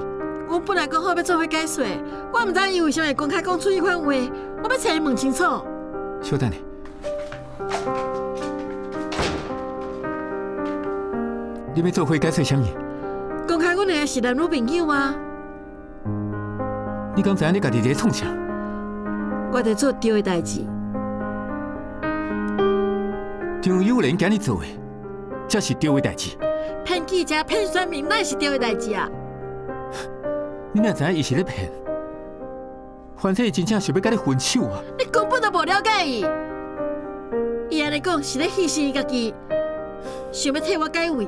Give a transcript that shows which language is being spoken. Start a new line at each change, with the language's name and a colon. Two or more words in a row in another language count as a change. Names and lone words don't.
Min Nan Chinese: 我本来讲好要做伙解说，我毋知伊为什么会公开讲出迄款话，我要找伊问清楚。稍等下，你要做伙解说啥物？公开阮两个是男女朋友吗？你敢知影你家己在创啥？我在做对的代志。张友莲今日做的，才是对的代志。骗记者、骗选民，那是对的代志啊！你哪知影伊是咧骗？反正伊真正想要甲你分手啊！你根本都无了解伊。伊安尼讲是咧牺牲伊家己，想要替我解围。